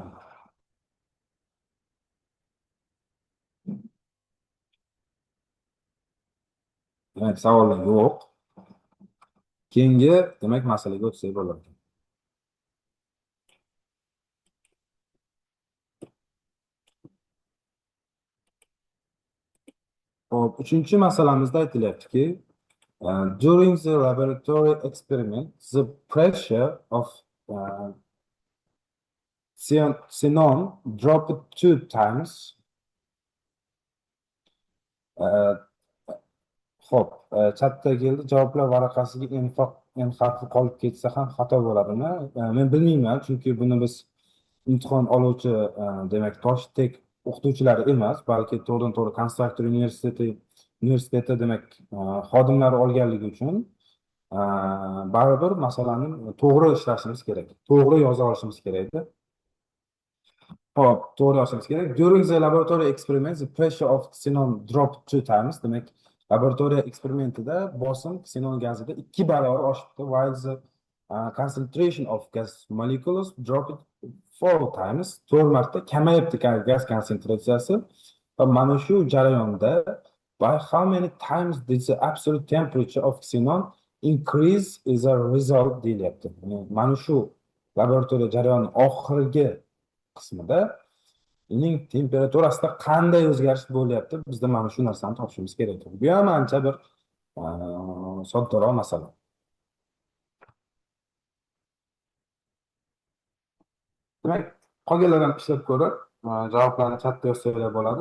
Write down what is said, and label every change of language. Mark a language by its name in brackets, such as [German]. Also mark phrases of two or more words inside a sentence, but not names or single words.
[Uzbek] Demak, savollar yo'q. Keyingi, demak, masalaga o'tsak bo'ladi. Hop, 3-masalamizda aytilyaptiki, [English] during the laboratory experiment, the pressure of xenon dropped 2 times. [Uzbek] Xo'p, chatda keldi. Javoblar varaqasiga n harfi qolib ketsa ham xato bo'ladimi? Men bilmayman, chunki buni biz imtihon oluvchi, demak, Toshtek o'qituvchilari emas, balki to'g'ridan-to'g'ri konstruktor universiteti demak, xodimlari olganligi uchun baribir masalani to'g'ri ishlashimiz kerak. To'g'ri yoza olishimiz kerak. Hop, to'g'ri yozishimiz kerak. [English] During the laboratory experiment, the pressure of xenon dropped 2 times. [Uzbek] Demak, laboratoriya eksperimentida bosim xenon gazida 2 barobar oshibdi, [English] while the concentration of gas molecules dropped 4 times. [Uzbek] 4 marta kamayibdi gaz konsentratsiyasi. Va mana shu jarayonda [English] by how many times did the absolute temperature of xenon increase as a result deyilyapti. [Uzbek] Mana shu laboratoriya jarayoni oxirgi qismida uning temperaturasida qanday o'zgarish bo'lyapti, bizda mana shu narsani topishimiz kerak. Bu ham ancha bir soddaroq masala. Demak, qolganlarni ishlab ko'rib, javoblarni chatda yozsanglar bo'ladi.